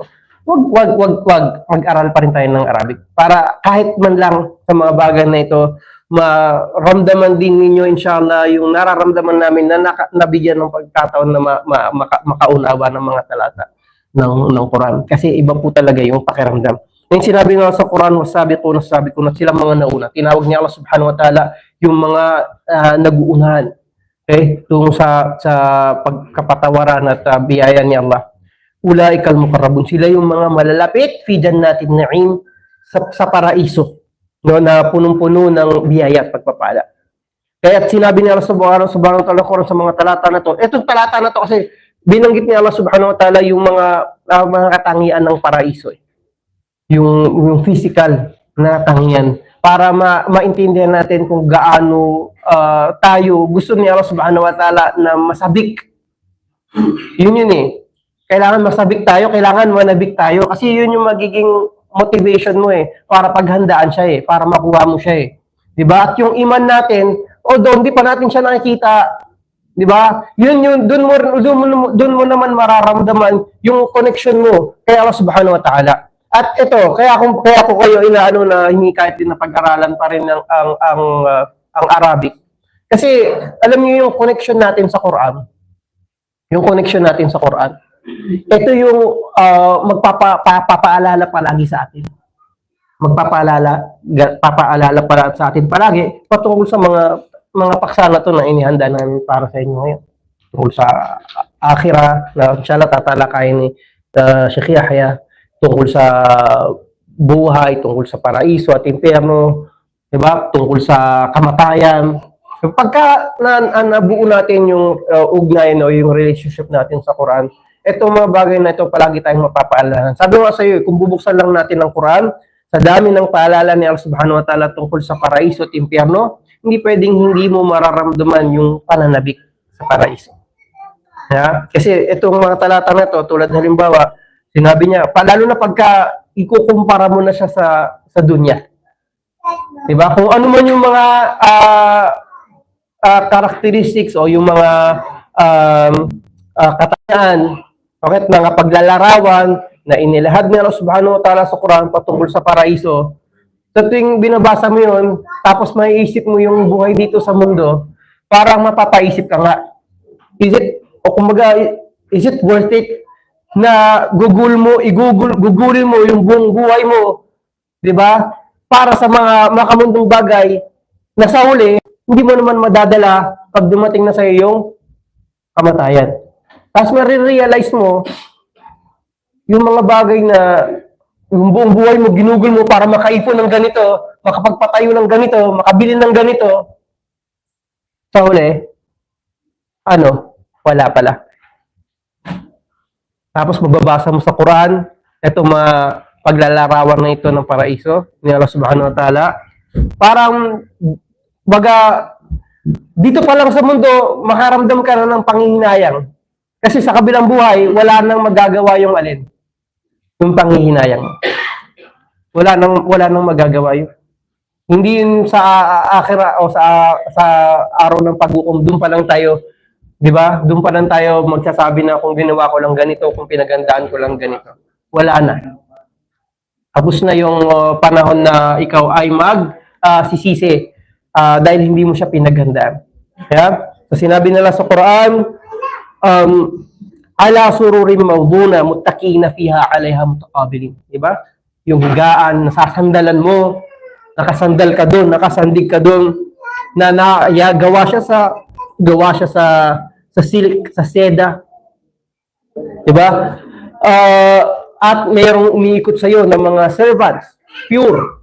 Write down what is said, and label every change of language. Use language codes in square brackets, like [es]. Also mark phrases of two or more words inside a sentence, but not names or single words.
[tl] Wag mag-aral pa rin tayo ng Arabic para kahit man lang sa mga bagay na ito maramdaman din ninyo [ar] إن شاء الله [tl] yung nararamdaman namin na nabigyan ng pagkataon na makaunawa ng mga talata ng Quran. Kasi iba po talaga yung pakiramdam. Yung sinabi nga sa Quran, sabi ko na sila mga nauna. Tinawag niya Allah [ar] سبحانه وتعالى [tl] yung mga nag-uunahan. Okay? Tung sa pagkapatawaran at biyaya ni Allah. [ar] أولئك المقربون. [tl] Sila yung mga malalapit [ar] في جنات النعيم [tl] sa paraiso. No, na punong-puno ng biyaya at pagpapala. Kaya sinabi ni Allah [ar] سبحانه وتعالى [tl] sa mga talata na to. Itong talata na to kasi binanggit ni Allah [ar] سبحانه وتعالى [tl] yung mga katangian ng paraiso. Yung physical na katangian para maintindihan natin kung gaano tayo gusto ni Allah [ar] سبحانه وتعالى [tl] na masabik. Yun eh. Kailangan masabik tayo, kailangan manabik tayo kasi yun yung magiging motivation mo para paghandaan siya para makuha mo siya 'di ba? At yung iman natin, although hindi pa natin siya nakikita, 'di ba? Yun doon mo naman mararamdaman yung connection mo kay Allah [ar] سبحانه وتعالى. [tl] At ito, kaya ko kayo inaano na hinikayat din na pag-aralan pa rin ang Arabic. Kasi alam niyo yung connection natin sa Quran. Yung connection natin sa Quran. Ito yung magpapaalala palagi sa atin. Papaalala para sa atin palagi patungkol sa mga paksa na to na inihanda namin para sa inyo ngayon. Tungkol sa akhirah na [ar] إن شاء الله [tl] tatalakayin ni Sheikh Yahya, tungkol sa buhay, tungkol sa paraiso at impyerno, 'di ba? Tungkol sa kamatayan. Pagka nabuo natin yung ugnayan o yung relationship natin sa Quran, itong mga bagay na ito palagi tayong mapapaalalan. Sabi nga sa iyo, kung bubuksan lang natin ang Quran, sa dami ng paalala ni Allah [ar] سبحانه وتعالى [tl] tungkol sa paraiso at impyerno, hindi pwedeng hindi mo mararamdaman yung pananabik sa paraiso. Kasi itong mga talata na ito, tulad halimbawa, sinabi niya, lalo na pagka ikukumpara mo na siya sa dunya. Diba? Kung ano man yung mga characteristics o yung mga katangian, okay, mga paglalarawan na inilahad ni Allah [ar] سبحانه وتعالى [tl] sa Quran patungkol sa paraiso, sa tuwing binabasa mo yun, tapos maiisip mo yung buhay dito sa mundo, parang mapapaisip ka nga, [en] is it worth it [tl] na gugulin mo yung buong buhay mo, di ba? Para sa mga makamundong bagay na sa huli, hindi mo naman madadala pag dumating na sa iyo yung kamatayan. Tapos marirealize mo, yung mga bagay na yung buong buhay mo, ginugol mo para makaipon ng ganito, makapagpatayo ng ganito, makabili ng ganito, sa huli, wala pala. Tapos magbabasa mo sa Quran, ito mga paglalarawan na ito ng paraiso ni Allah [ar] سبحانه وتعالى. [tl] Parang, dito pa lang sa mundo, makaramdam ka na ng panghihinayang. Kasi sa kabilang buhay, wala nang magagawa yung alin. Yung panghihinayang. Wala nang magagawa yun. Hindi yun sa akhirah o sa araw ng paghukom, doon pa lang tayo, di ba? Doon pa lang tayo magsasabi na kung ginawa ko lang ganito, kung pinagandaan ko lang ganito. Wala na. Tapos na yung panahon na ikaw ay sisisi dahil hindi mo siya pinagandaan. So sinabi nila sa Quran, [ar] على سرر موضونة متكئين فيها عليها متقابلين, [tl] di ba? Yung higaan, nasasandalan mo, nakasandal ka doon, nakasandig ka doon, gawa siya sa silk, sa seda. Di ba? At mayroong umiikot sa iyo ng mga servants, pure.